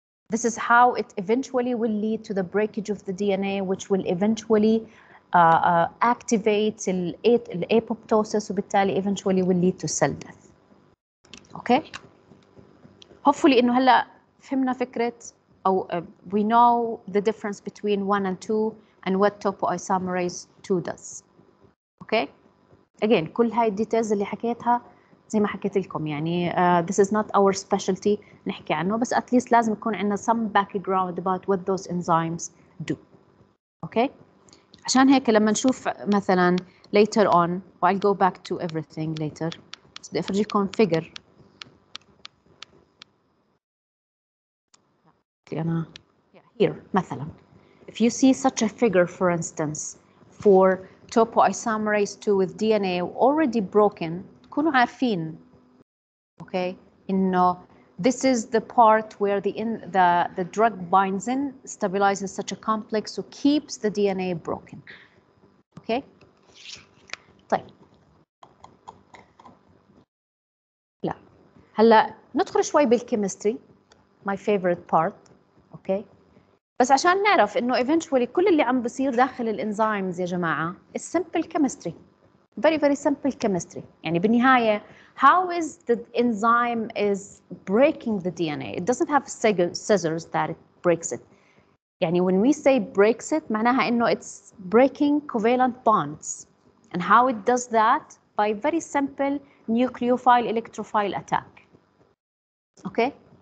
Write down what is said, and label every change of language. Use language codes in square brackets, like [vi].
[en] This is how it eventually will lead to the breakage of the DNA, which will eventually activate apoptosis وبالتالي eventually will lead to cell death. Okay? Hopefully [ar] إنه هلا فهمنا فكرة أو [en] we know the difference between 1 and 2 and what topoisomerase 2 does. Okay? [ar] Again كل هاي الديتيلز اللي حكيتها زي ما حكيت لكم يعني [en] this is not our specialty [ar] نحكي عنه، بس [en] at least [ar] لازم يكون عندنا [en] some background about what those enzymes do. Okay? [ar] عشان هيك لما نشوف مثلا [en] later on, I'll go back to everything later, [ar] بس بدي أفرجيكم [en] figure. أنا here مثلا if you see such a figure for instance for topoisomerase 2 with DNA already broken, [ar] تكونوا عارفين [en] okay إنه this is the part where the drug binds in, stabilizes such a complex, so keeps the DNA broken. Okay? طيب. [ar] لا. هلا ندخل شوي بالكيمستري, [en] my favorite part. Okay? [ar] بس عشان نعرف إنه eventually كل اللي عم بصير داخل الانزيمز يا جماعة [en] is simple chemistry. Very, very simple chemistry. [ar] يعني بالنهاية, [en] how is the enzyme is breaking the DNA? It doesn't have scissors that it breaks it. يعني when we say breaks it, [ar] معناها إنه [en] it's breaking covalent bonds. And how it does that? By very simple nucleophile electrophile attack. Okay?